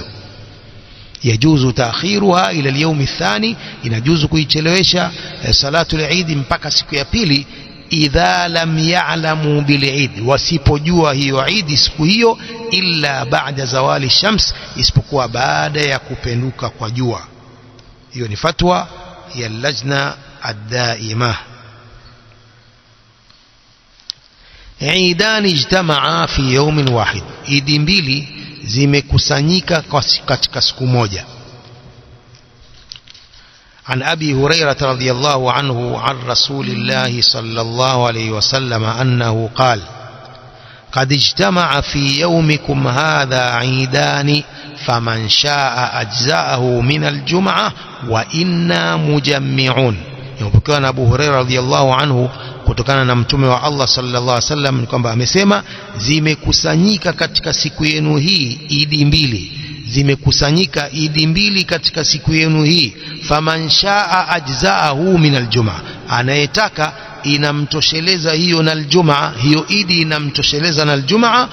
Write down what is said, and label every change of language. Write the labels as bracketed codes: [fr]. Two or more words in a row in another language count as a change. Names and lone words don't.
[ar] يجوز تأخيرها إلى اليوم الثاني, [sw] inajuzu kuichelewesha salatu al-eid mpaka siku ya pili, [ar] إذا لم يعلموا بالعيد, [sw] wasipojua hiyo idi siku hiyo, [ar] إلا بعد زوال شمس, [sw] isipokuwa baada ya kupenduka kwa jua. Hiyo ni fatwa ya [ar] لجنة الدائمة. عيدان اجتمعا في يوم واحد, [sw] idi mbili zimekusanyika katika siku moja. [ar] عن أبي هريرة رضي الله عنه عن رسول الله صلى الله عليه وسلم أنه قال قد اجتمع في يومكم هذا عيدان فمن شاء أجزاءه من الجمعة وإنا مجمعون. يقول أبو هريرة رضي الله عنه [sw] kutokana na mtume wa Allah [ar] صلى الله عليه وسلم [sw] ni kwamba amesema zimekusanyika katika siku yenu hii idi mbili, zimekusanyika idi mbili katika siku yenu hii. [ar] فمن شاء أجزأه من الجمعة, [sw] anayetaka inamtosheleza hiyo na aljumaa, hiyo idi inamtosheleza na aljumaa.